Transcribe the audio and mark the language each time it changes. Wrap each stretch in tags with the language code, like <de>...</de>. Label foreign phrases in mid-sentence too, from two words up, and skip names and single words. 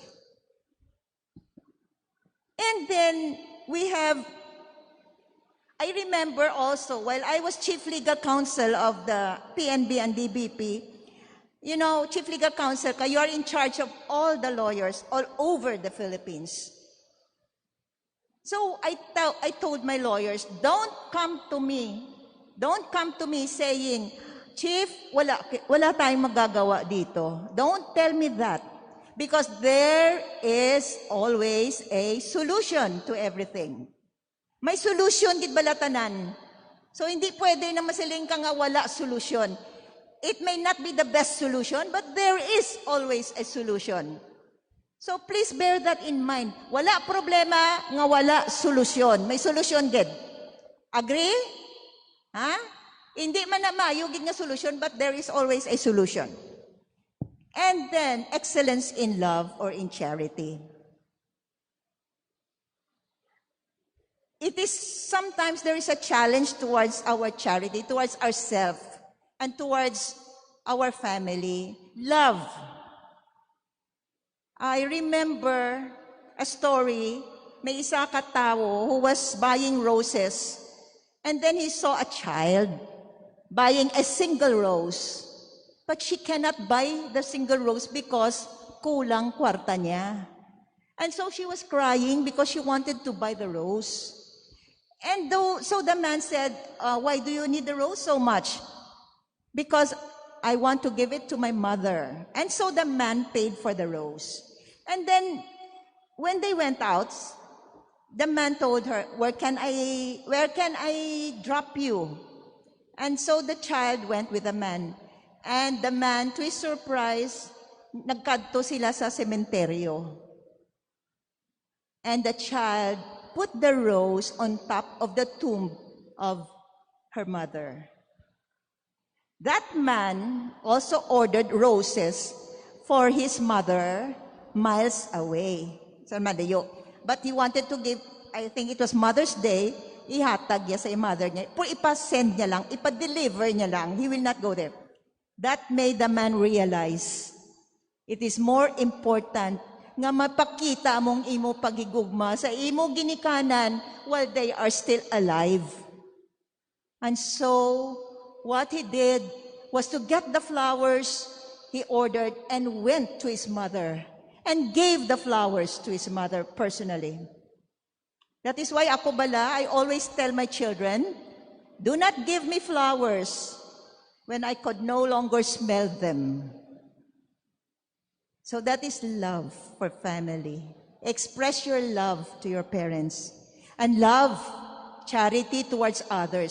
<en>And then we have, I remember also, while I was Chief Legal Counsel of the PNB and DBP, you know, Chief Legal Counsel, you are in charge of all the lawyers all over the Philippines. So I told my lawyers, don't come to me saying, Chief,</en> <tl>wala tayong magagawa dito.</tl> <en>Don't tell me that. Because there is always a solution to everything.</en> <hil>May solution, gid balatanan. So hindi pwede na masiling ka nga wala solution.</hil> <en>It may not be the best solution, but there is always a solution. So please bear that in mind.</en> <hil>Wala problema nga wala solusyon. May solusyon gid. Agree? Ha? Hindi man na mayugid nga solution,</hil> <en>but there is always a solution. And then, excellence in love or in charity. It is sometimes there is a challenge towards our charity, towards ourselves, and towards our family. Love. I remember a story,</en> <hil>may isa katao</hil> <en>who was buying roses, and then he saw a child buying a single rose. But she cannot buy the single rose because</en> <hil>kulang kwarta niya.</hil> <en>And so she was crying because she wanted to buy the rose. And so the man said, why do you need the rose so much? Because I want to give it to my mother. And so the man paid for the rose. And then when they went out, the man told her, where can I drop you? And so the child went with the man. And the man, to his surprise,</en> <hil>nagkadto sila sa sementeryo.</hil> <en>And the child put the rose on top of the tomb of her mother. That man also ordered roses for his mother miles away.</en> <hil>Sa Madayo.</hil> <en>But he wanted to give, I think it was Mother's Day,</en> <hil>ihatag niya sa mother niya. Ipasend niya lang, ipa-deliver niya lang.</hil> <en>He will not go there. That made the man realize it is more important</en> <hil>nga mapakita among imo pagigugma sa imo ginikanan</hil> <en>while they are still alive. And so, what he did was to get the flowers he ordered and went to his mother and gave the flowers to his mother personally. That is why</en> <hil>ako bala,</hil> <en>I always tell my children, do not give me flowers when I could no longer smell them. So that is love for family. Express your love to your parents. And love, charity towards others.</en>